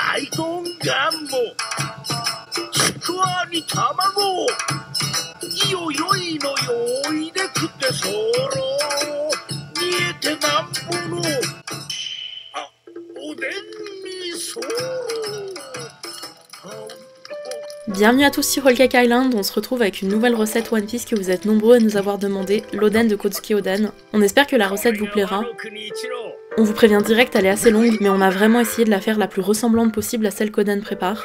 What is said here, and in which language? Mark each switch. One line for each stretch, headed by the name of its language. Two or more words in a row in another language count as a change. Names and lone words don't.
Japanese: 丼願望ちくわに卵いよよいのよいで食ってそろ見えてなんぼのあおでんにそろ
French: Bienvenue à tous sur Whole Cake Island, on se retrouve avec une nouvelle recette One Piece que vous êtes nombreux à nous avoir demandé, l'Oden de Kozuki Oden. On espère que la recette vous plaira. On vous prévient direct, elle est assez longue, mais on a vraiment essayé de la faire la plus ressemblante possible à celle qu'Oden prépare.